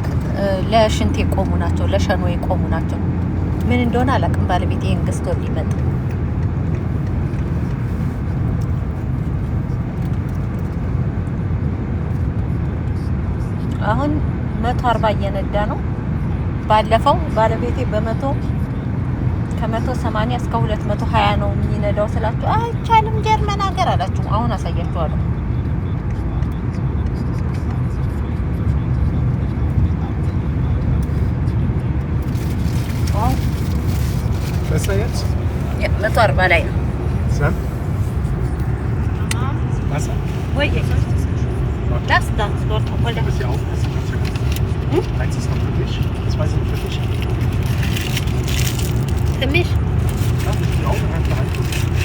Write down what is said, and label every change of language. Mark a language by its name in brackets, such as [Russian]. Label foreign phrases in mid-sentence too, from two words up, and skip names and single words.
[Amharic] ለሽንት የቆሙ ናቸው ለሸኖ የቆሙ ናቸው ምን እንደሆነ አላውቅም ባለቤቴ እንግስቶ ሊመጣ አሁን 140 እየነዳ ነው ባለፈው ባለቤቴ ከ180 እስከ 220 ነው የሚነዳው ስላችሁ አይቻልም ጀርመን ሀገር አላችሁ አሁን አሳያችኋለሁ [German] Besser jetzt? [Amharic] Ja, 140 ላይ ነው [German] Sam? Wasser? ወይ das dort obwohl Du musst ja aufpassen. Eins ist noch für dich, zwei sind für dich. Für mich? Ja, die Augen einfach reingucken.